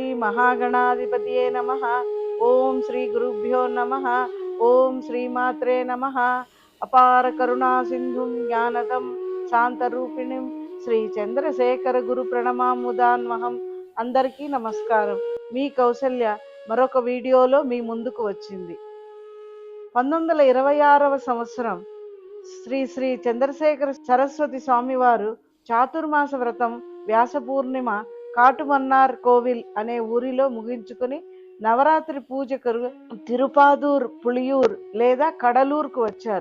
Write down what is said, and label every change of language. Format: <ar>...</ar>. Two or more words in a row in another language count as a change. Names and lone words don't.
<sa>महागणाधिपतये नमः। ओम श्री गुरुभ्यो नमः। ओम श्रीमात्रे नमः। अपार करुणा सिंधुं ज्ञानदं शांतरूपिणीं శ్రీ చంద్రశేఖర గురు ప్రణమాముదాన్మహం.</sa> <te>అందరికీ నమస్కారం. మీ కౌసల్య మరొక వీడియోలో మీ ముందుకు వచ్చింది. 1926వ సంవత్సరం శ్రీ శ్రీ చంద్రశేఖర సరస్వతి స్వామివారు చాతుర్మాస వ్రతం వ్యాస పూర్ణిమ కాటుమన్నార్ కోవిల్ అనే ఊరిలో ముగించుకుని నవరాత్రి పూజకు తిరుపాదూర్ పులియూర్ లేదా కడలూరుకు వచ్చారు.</te>